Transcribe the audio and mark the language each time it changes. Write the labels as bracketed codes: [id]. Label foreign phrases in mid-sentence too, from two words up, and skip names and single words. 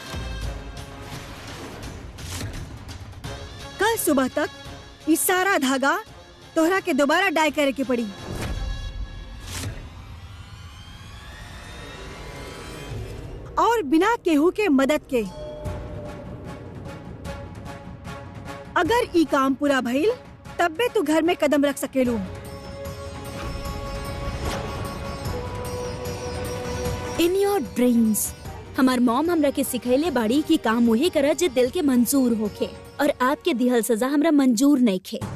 [bho] कल सुबह तक ये सारा धागा तोहरा के दोबारा डाई करे के पड़ी। और बिना केहू के मदद के। अगर ई काम पूरा भइल तब भी तू घर में कदम रख सकेलू। [en] In your dreams. [bho] हमार मॉम हमरा के सिखैले बाड़ी कि काम वही करा जे दिल के मंजूर होखे, और आपके दिहल सजा हमरा मंजूर नहीं खे।